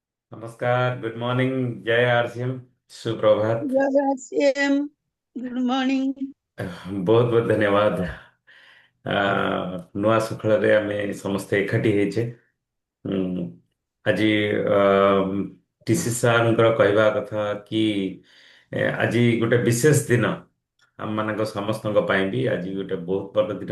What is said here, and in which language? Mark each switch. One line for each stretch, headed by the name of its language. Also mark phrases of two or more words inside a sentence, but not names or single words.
Hindi: नमस्कार,
English: good morning,
Hindi: जय आरसीएम, सुप्रभात। जय श्याम।
English: good morning.
Hindi: बहुत बहुत धन्यवाद।
Odia: ନୂଆ ସକାଳରେ ଆମେ ସମସ୍ତେ ଏକାଠି ହେଇଛେ। ଉଁ, ଆଜି ଟିସି ସାର୍ଙ୍କର କହିବା କଥା କି ଆଜି ଗୋଟେ ବିଶେଷ ଦିନ ଆମମାନଙ୍କ ସମସ୍ତଙ୍କ ପାଇଁ ବି ଆଜି ଗୋଟେ ବହୁତ ଭଲ ଦିନ।